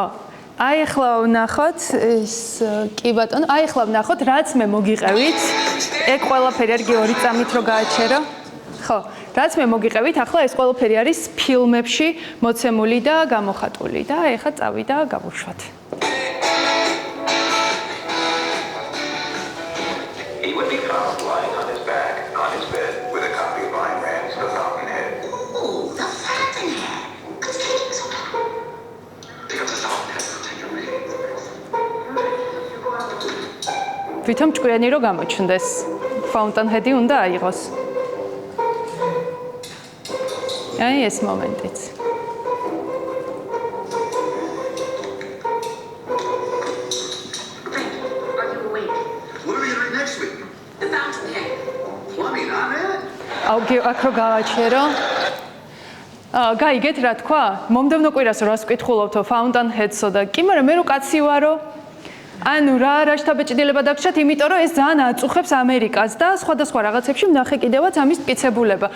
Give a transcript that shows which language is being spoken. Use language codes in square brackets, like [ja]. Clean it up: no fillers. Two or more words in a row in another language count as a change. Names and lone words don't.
[ka] აი ახლა ვნახოთ ეს კი ბატონო, აი ახლა ვნახოთ რაც მე მოგიყევით. ეგ ყველაფერი არ გიორი წამით რო გააჩერო. ხო, რაც მე მოგიყევით, ახლა ეს ყველაფერი არის ფილმებში მოცემული და გამოხატული და ეხლა წავიდა გავუშვათ. [en] He would be found lying on his back on his bed with a copy of Ayn Rand's The Fountainhead. Oh, The Fountainhead. What's taking so long? Pick up The Fountainhead and take a reading. [ka] ვითომ ჭკვიანი რო გამოჩნდეს. Fountainhead-ი უნდა აიღოს. აი ეს მომენტიც. [en] Are you awake? What are we doing next week? The Fountainhead. Plumbing, I'm in. [ka] აუ აქ რო გავაჩერო. გაიგეთ რა თქვა? მომდევნო კვირას რას ვკითხულობთო Fountainhead-სო და კი, მაგრამ მე რო კაცი ვარო. ანუ რა შთაბეჭდილება დაგჭათ, იმიტომ რომ ეს ძალიან აწუხებს ამერიკას და სხვადასხვა რაღაცებში ვნახე კიდევაც ამის მტკიცებულება.